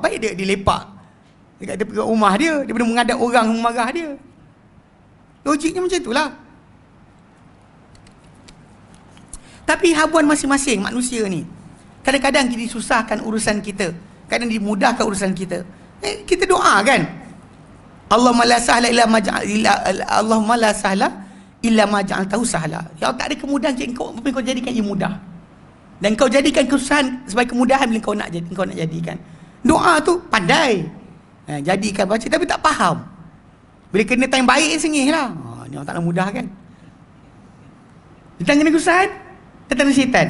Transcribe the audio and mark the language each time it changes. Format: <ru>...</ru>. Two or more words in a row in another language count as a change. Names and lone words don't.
<ms>Baik dia lepak dekat tepi rumah dia daripada menghadap orang yang marah dia. Logiknya macam itulah. Tapi habuan masing-masing manusia ni, kadang-kadang kita disusahkan urusan kita, kadang dimudahkan urusan kita. Kita doa kan,</ms> <ar>اللهم لا سهل إلا ما اللهم لا سهل إلا ما جعلته سهلا.</ar> <ms>Ya Allah, tak ada kemudahan kau jadikan ia mudah. Dan kau jadikan kesusahan sebagai kemudahan bila kau nak jadikan. Doa tu pandai. Jadikan baca tapi tak faham. Bila kena time baik sengih lah. Ni orang tak nak mudah kan. Datang kena kesusahan, datang syaitan.</ms>